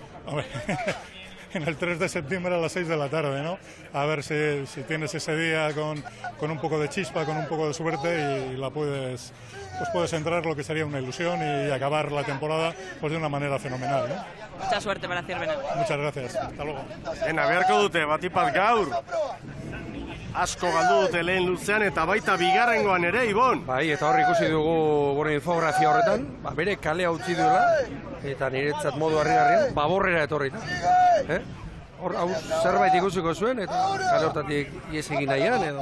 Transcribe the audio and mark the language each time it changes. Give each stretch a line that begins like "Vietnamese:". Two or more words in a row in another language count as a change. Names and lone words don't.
Spanish: En el 3 de septiembre a las 6 de la tarde, ¿no? A ver si tienes ese día con un poco de chispa, con un poco de suerte y la puedes entrar, lo que sería una ilusión y acabar la temporada pues de una manera fenomenal, ¿no? Mucha suerte para Zierbena. Muchas gracias. Hasta luego.
Basque: Beharko dute batipat gaur. Asko galdu dute lehen luzean eta baita bigarrengoan ere, Ibon. Bai, eta hor ikusi dugu infografia horretan, bere kalea utzi duela, eta niretzat modu harri-harrian, baborrera etorrita. Hor, hau zerbait ikusiko zuen, eta kale hortatik ies egin nahian, edo.